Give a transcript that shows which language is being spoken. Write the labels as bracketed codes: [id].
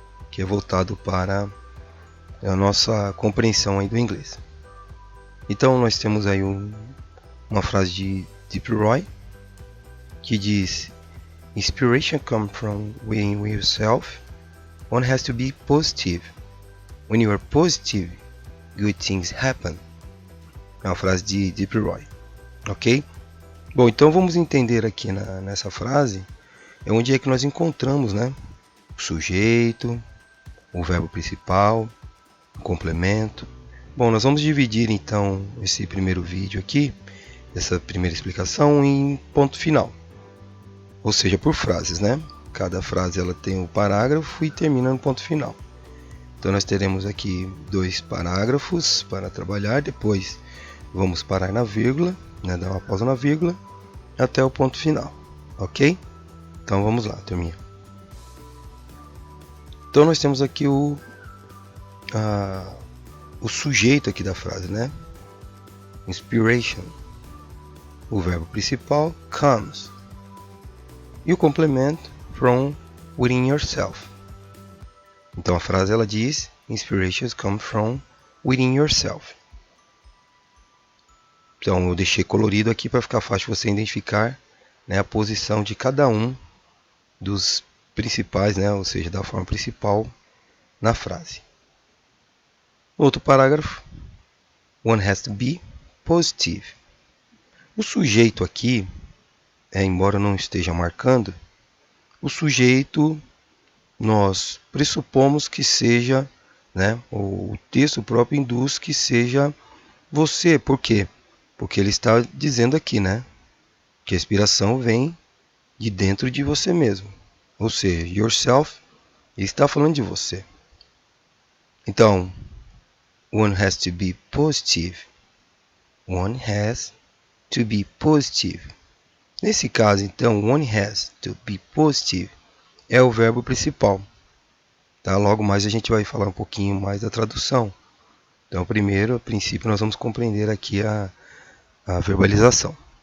[pt] Que é voltado para a nossa compreensão aí do inglês. Então nós temos aí uma frase de Deep Roy que diz: [en] Inspiration comes from within yourself. One has to be positive. When you are positive, good things happen. [pt] É uma frase de Deep Roy, ok? Bom, então vamos entender aqui nessa frase onde é que nós encontramos, né? O sujeito, o verbo principal, o complemento. Bom, nós vamos dividir então esse primeiro vídeo aqui, essa primeira explicação, em ponto final, ou seja, por frases, né? Cada frase ela tem um parágrafo e termina no ponto final. Então nós teremos aqui 2 parágrafos para trabalhar, depois vamos parar na vírgula, né? Dar uma pausa na vírgula até o ponto final, ok? Então vamos lá, turminha. Então nós temos aqui o sujeito aqui da frase, né? Inspiration, o verbo principal, comes, e o complemento, [en] from within yourself. [pt] Então a frase ela diz: [en] Inspirations come from within yourself. [pt] Então eu deixei colorido aqui para ficar fácil você identificar, né, a posição de cada um dos principais, né, ou seja, da forma principal na frase. Outro parágrafo: [en] One has to be positive. [pt] O sujeito aqui, embora não esteja marcando, o sujeito nós pressupomos que seja, né, o texto próprio induz que seja você. Por quê? Porque ele está dizendo aqui, né, que a inspiração vem de dentro de você mesmo. Ou seja, yourself, ele está falando de você. [en] Então, one has to be positive. One has to be positive. [pt] Nesse caso, então, [en] one has to be positive [pt] é o verbo principal. Tá? Logo mais a gente vai falar um pouquinho mais da tradução. Então, primeiro, a princípio, nós vamos compreender aqui a verbalização.